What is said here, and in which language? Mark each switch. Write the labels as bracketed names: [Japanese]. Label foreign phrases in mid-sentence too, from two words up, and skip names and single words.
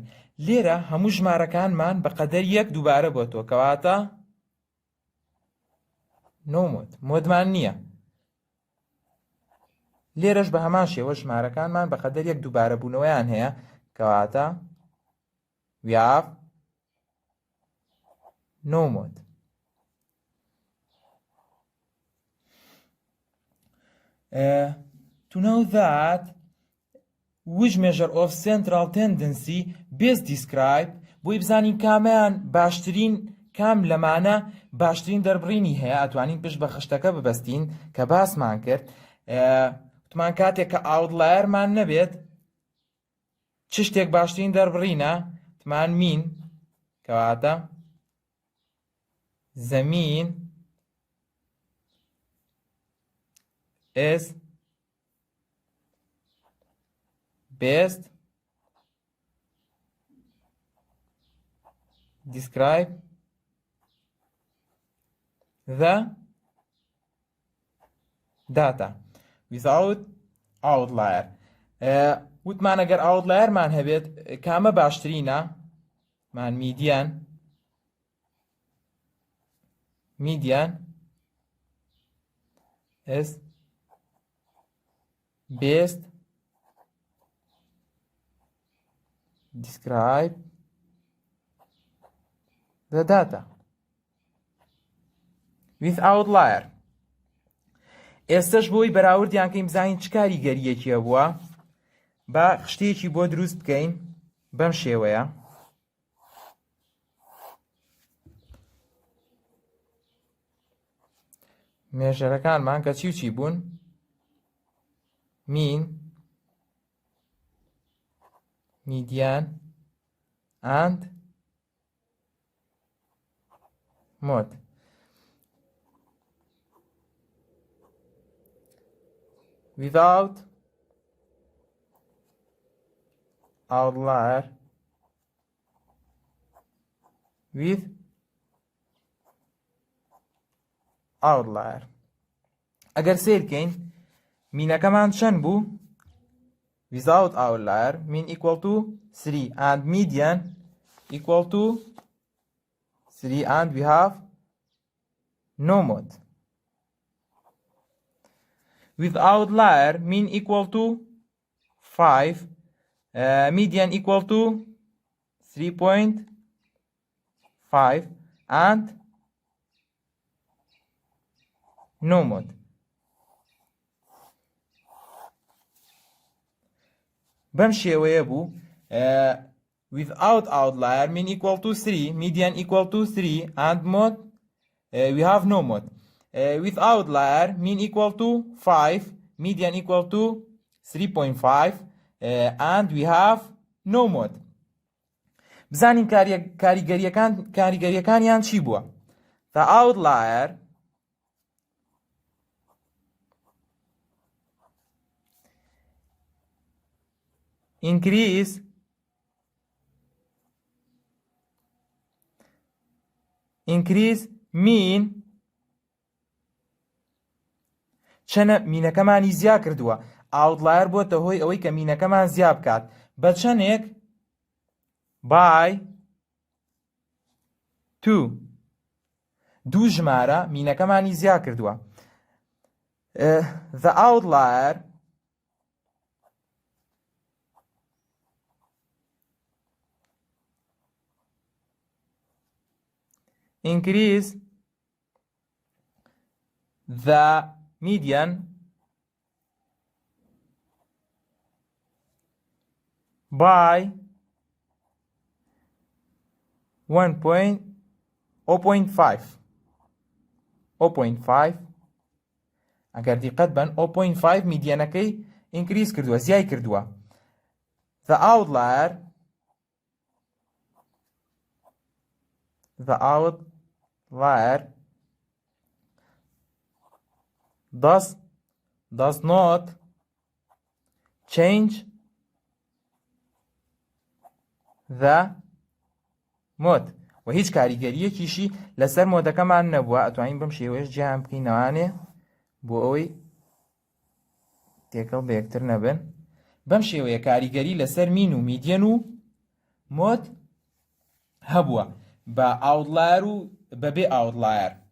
[Central Kurdish] لێرە هەموو ژمارەکانمان بە قەدەر یەک دووبارە بۆتەوە کەواتە [English] no mode. [Central Kurdish] مۆدمان نییە. لێرەش بە هەمان شێوە ژمارەکانمان بە قەدەر یەک دووبارەبوونەوەیان هەیە کەواتە [English] we have no mode. To know that which measure of central tendency best describe [Central Kurdish] بۆی بزانین کامیان باشترین کام لەمانە باشترین دەربڕینی هەیە ئەتوانین پشت بە خشتەکە ببەستین کە باسمان کرد. وتمان کاتێک کە ئاوتلایەرمان نەبێت چ شتێک باشترین دەربڕینە وتمان مین کەواتە [English] زەمین is best describe the data without outlier. [Central Kurdish] وتمان ئەگەر outlier-مان هەبێت کامە باشترینە مان [English] median is best describe the data with outlier. [Central Kurdish] ئێستش بۆی بەراوردیان کەین بزانین چ کاریگەریەکیە بووە بە شتێکی بۆ دروست بکەین بەم شێوەیە. مێژەرەکانمان کە چی و چی بوون؟ [English] mean, median and mode. Without outlier with outlier. [Central Kurdish] ئەگەر سێرکەین مینەکەمان چەند بوو؟ [English] without outlier mean equal to 3 and median equal to 3 and we have no mode. With outlier mean equal to 5, median equal to 3.5 and no mode. [Central Kurdish] بەم شێوەیە بوو [English] without outlier mean equal to 3, median equal to 3 and mode we have no mode. With outlier mean equal to 5, median equal to 3.5 and we have no mode. [Central Kurdish] بزانین کاریگەریەکانیان چی بووە؟ [English] The outlier increase mean [Central Kurdish] چەنە مینەکەمانی زیاد کردووە. outlier بۆتە هۆی ئەوەی کە مینەکەمان زیاد بکات بە چەندێک by 2 ژمارە مینەکەمانی زیاد کردووە. [English] The outlier increase the median [Central Kurdish] by 0.5 ئەگەر دیقەت بن 0.5 میدیانەکەی increase کردووە زیای کردووە. [English] The outlier does not change the mode [Central Kurdish] و هیچ کاریگەریەکیشی لەسەر مۆدەکەمان نەبووە. ئەتوانین بەم شێوەیەش جیان بکەینەوانێ بۆ ئەوەی تێکەڵ بە یەکتر نەبن. بەم شێوەیە کاریگەری لەسەر مین و میدیەن و مۆد هەبووە بە ئاوتلایر و بەبێ ئاوتلایر.